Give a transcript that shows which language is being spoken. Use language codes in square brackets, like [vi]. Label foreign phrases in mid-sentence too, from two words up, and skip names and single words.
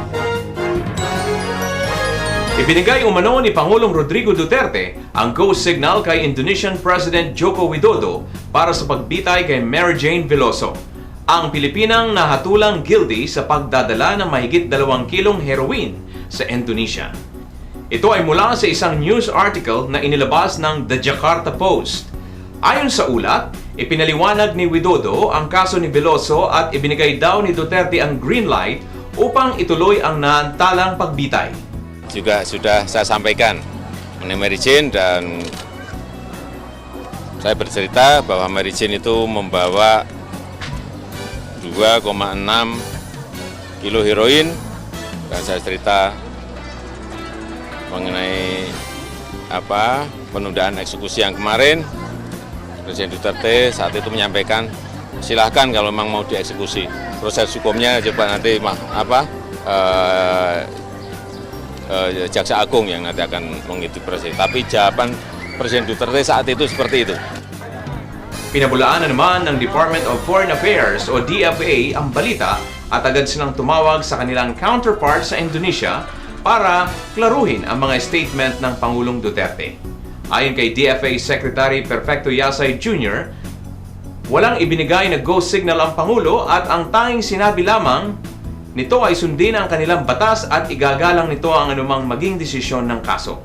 [tl] Ibinigay umano ni Pangulong Rodrigo Duterte ang [en] go signal [tl] kay Indonesian President Joko Widodo para sa pagbitay kay Mary Jane Veloso, ang Pilipinang nahatulang guilty sa pagdadala ng mahigit 2 kilong heroin sa Indonesia. Ito ay mula sa isang news article na inilabas ng The Jakarta Post. Ayon sa ulat, ipinaliwanag ni Widodo ang kaso ni Veloso at ibinigay daw ni Duterte ang [en] green light [tl] upang ituloy ang naantalang pagbitay. [id] Juga sudah saya sampaikan mengenai Mary Jane dan saya bercerita bahwa Mary Jane itu membawa 2,6 kilo heroin dan saya cerita mengenai penundaan eksekusi yang kemarin. Presiden Duterte saat itu menyampaikan silahkan kalau memang mau dieksekusi, proses hukumnya coba nanti Jaksa Agung yang nanti akan mengikuti presiden. Tapi jawaban Presiden Duterte saat itu seperti itu. [tl] Pinabulaan na naman ng Department of Foreign Affairs o DFA ang balita at agad silang tumawag sa kanilang counterpart sa Indonesia para klaruhin ang mga statement ng Pangulong Duterte. Ayon kay DFA Secretary Perfecto Yasay Jr., walang ibinigay na [en] go signal [tl] ang Pangulo at ang tanging sinabi lamang nito ay sundin ang kanilang batas at igagalang nito ang anumang maging desisyon ng kaso.